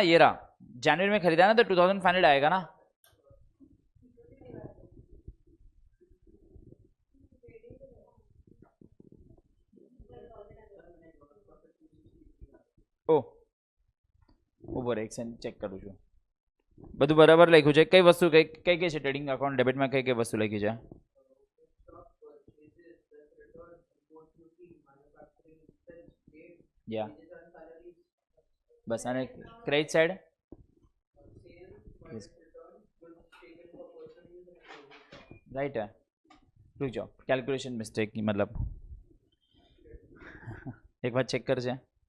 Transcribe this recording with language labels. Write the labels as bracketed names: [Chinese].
[Hindi] ये रहा, जनवरी में खरीदा ना तो 2,500 आएगा ना। ओ ऊपर एक सेकंड चेक करूँ [Gujarati] છું બધું બરાબર લખ્યું છે? કઈ વસ્તુ કઈ કઈ કઈ છે ટ્રેડિંગ અકાઉન્ટ ડેબિટમાં, કઈ કઈ વસ્તુ લખી છે? યા બસ, અને ક્રેડિટ સાઈડ [Hindi] राइट है। रुक जाओ, कैलकुलेशन मिस्टेक की मतलब एक बार चेक कर जाए।